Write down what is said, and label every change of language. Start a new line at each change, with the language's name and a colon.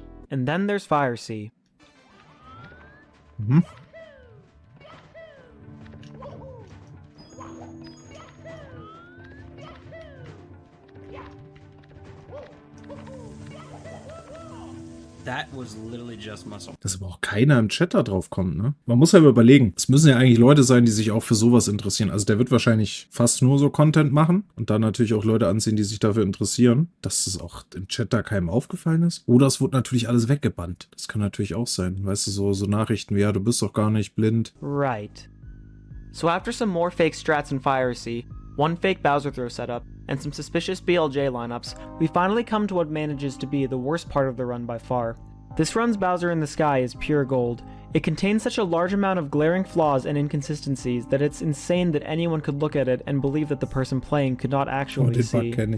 English: And then there's Fire Sea. That was literally just muscle.
German: Dass aber auch keiner im Chat da drauf kommt, ne? Man muss ja überlegen, es müssen ja eigentlich Leute sein, die sich auch für sowas interessieren. Also der wird wahrscheinlich fast nur so Content machen und dann natürlich auch Leute anziehen, die sich dafür interessieren. Dass es auch im Chat da keinem aufgefallen ist. Oder es wurde natürlich alles weggebannt. Das kann natürlich auch sein. Weißt du, so Nachrichten wie, ja, du bist doch gar nicht blind.
English: Right. So after some more fake strats in Fire Sea, one fake Bowser throw setup, and some suspicious BLJ lineups, we finally come to what manages to be the worst part of the run by far. This run's Bowser in the Sky is pure gold. It contains such a large amount of glaring flaws and inconsistencies that it's insane that anyone could look at it and believe that the person playing could not actually see.